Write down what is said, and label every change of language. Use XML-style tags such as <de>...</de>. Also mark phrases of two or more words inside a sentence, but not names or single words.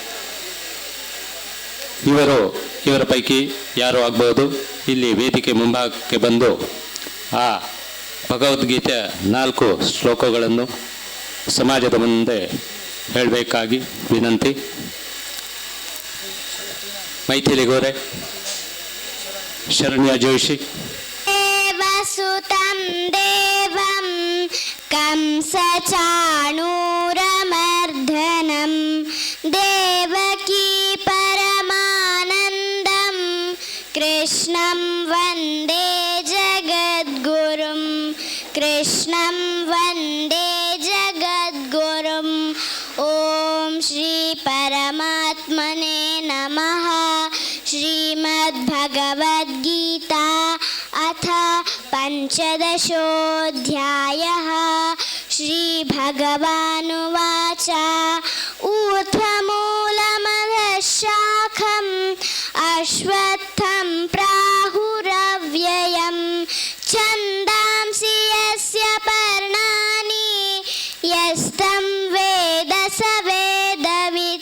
<kn>ಇವರ ಪೈಕಿ ಯಾರು ಆಗ್ಬೋದು ಇಲ್ಲಿ ವೇದಿಕೆ ಮುಂಭಾಗಕ್ಕೆ ಬಂದು ಆ ಭಗವದ್ಗೀತೆಯ 4 ಶ್ಲೋಕಗಳನ್ನು ಸಮಾಜದ ಮುಂದೆ ಹೇಳಬೇಕಾಗಿ ವಿನಂತಿ. ಮೈಥಿಲಿ ಗೋರೆ, ಶರಣ್ಯ ಜೋಶಿ.</kn> <sa>ದೇವಸುತಂ ದೇವಂ ಕಂಸಚಾಣೂರಮರ್ಧನಂ ದೇವಕೀ ಪರಮಾನಂದಂ ಕೃಷ್ಣಂ ವಂದೇ ಜಗದ್ಗುರುಂ ಕೃಷ್ಣಂ ವಂದೇ ಜಗದ್ಗುರುಂ. ಓಂ ಶ್ರೀ ಪರಮಾತ್ಮನೇ ನಮಃ. ಶ್ರೀಮದ್ಭಗವದ್ಗೀತಾ ಅಥ ಪಂಚದಶೋऽಧ್ಯಾಯಃ. ಶ್ರೀಭಗವಾನುವಾಚ ಊರ್ಧ್ವಮೂಲಮಧಃ ಶಾಖಂ ಅಶ್ವತ್ಥಂ ಪ್ರಾಹುರವ್ಯಯಂ ಛಂದಾಂಸಿ ಯಸ್ಯ ಪರ್ಣಾನಿ ಯಸ್तं ವೇದ ಸ ವೇದವಿತ್.</sa>